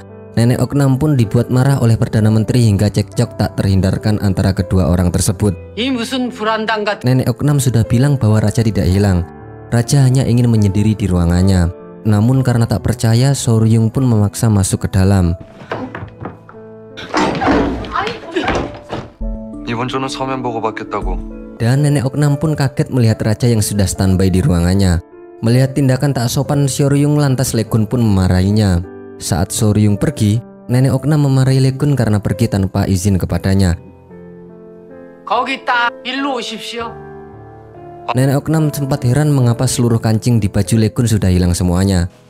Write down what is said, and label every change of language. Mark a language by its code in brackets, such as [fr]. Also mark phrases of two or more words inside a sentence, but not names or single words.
[id] Nenek Oknam pun dibuat marah oleh Perdana Menteri hingga cekcok tak terhindarkan antara kedua orang tersebut. Nenek Oknam sudah bilang bahwa raja tidak hilang. Raja hanya ingin menyendiri di ruangannya. Namun karena tak percaya, Seoryung pun memaksa masuk ke dalam. [ko] 이번 주는 서면 보고 받겠다고. [id] Dan Nenek Oknam pun kaget melihat raja yang sudah standby di ruangannya. Melihat tindakan tak sopan Seoryung, lantas Legun pun memarahinya. Saat Seoryung pergi, Nenek Oknam memarahi Legun karena pergi tanpa izin kepadanya. Nenek Oknam sempat heran mengapa seluruh kancing di baju Legun sudah hilang semuanya.